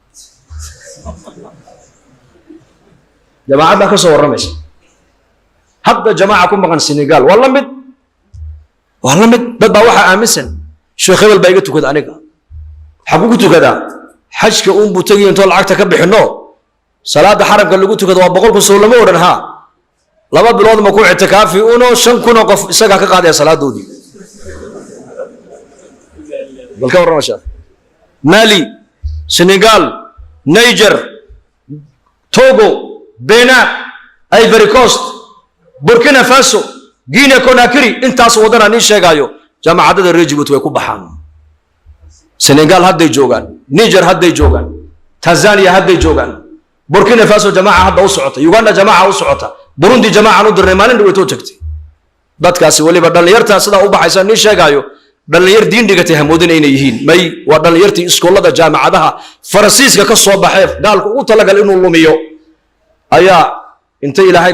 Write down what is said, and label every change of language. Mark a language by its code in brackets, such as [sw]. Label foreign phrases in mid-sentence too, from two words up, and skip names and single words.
[so] jamaacada ka soo waramaysa hadda jamaaca ku maqan Senegal wala mid dad baa waxa aaminsan sheekh hebel baa iga tukada aniga xagu ku tukada xajka buu tagay inta lacagta ka bixino salaada xaramka lagu tukado waa 100 soo lama oran ha laba bilood ma ku itikaafi uno 5,000 qof isaga ka qaaday salaadoodii balka warmasha Mali Senegal Niger Togo Benin Ivory Coast Burkina Faso Guinea Conakry intaas wadana ni sheegayo jamaacada reer Djibouti way ku baxaan Senegal hadday joogan Niger hadday joogan Tanzania hadday joogan Burkina Faso jamaaca hadda u socota Uganda jamaaca u socota Burundi jamaaca u dirnay maalin dhaweeto tagtay dadkaasi waliba dhalinyarta sida u baxaysa ni sheegayo dhalinyar diin dhigatay hamoodin inay yihiin may waa dhalinyartii iskoolada jaamacadaha Faransiiska ka soo baxay daalku u talagal inuu lumiyo ayaa inta ilaahay